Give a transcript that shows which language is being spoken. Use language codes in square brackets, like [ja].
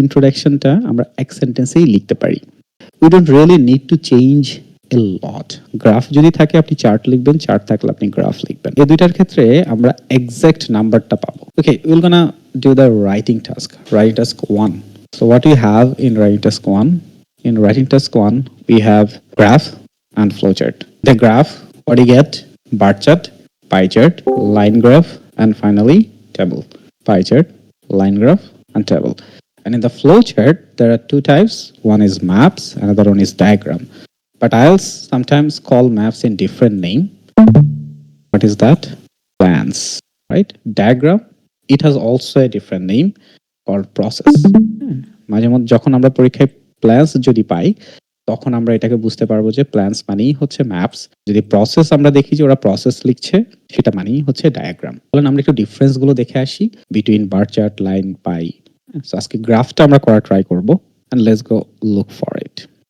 [bn] ইন্ট্রোডাকশনটা আমরা এক সেন্টেন্সেই লিখতে পারি। [en] We don't really need to change a lot. [bn] Graph যদি থাকে আপনি চার্ট লিখবেন, চার্ট থাকলে আপনি গ্রাফ লিখবেন। এই দুইটার ক্ষেত্রে আমরা এক্সাক্ট নাম্বারটা পাবো। [en] Okay, will gonna do the writing task. Writing task 1. So what we have in writing task 1? In writing task 1, we have graph and flowchart. The graph, what do you get? Bar chart, pie chart, line graph, and finally table. Pie chart, line graph, and table. And in the flowchart, there are two types. One is maps, another one is diagram. But I'll sometimes call maps in different name. What is that? Plans, right? Diagram, it has also a different name called process. [bn] মাঝে মধ্যে যখন আমরা পরীক্ষায় plans যদি পাই তখন আমরা এটাকে বুঝতে পারবো যে প্ল্যান্স মানেই হচ্ছে ম্যাপস। যদি প্রসেস আমরা দেখি যে ওরা প্রসেস লিখছে সেটা মানেই হচ্ছে ডায়াগ্রাম। বলেন আমরা একটু ডিফারেন্স গুলো দেখে আসি [en] Between bar chart, line, pie. [bn] আজকে গ্রাফটা আমরা করা ট্রাই করবো। [en] And let's go look for it.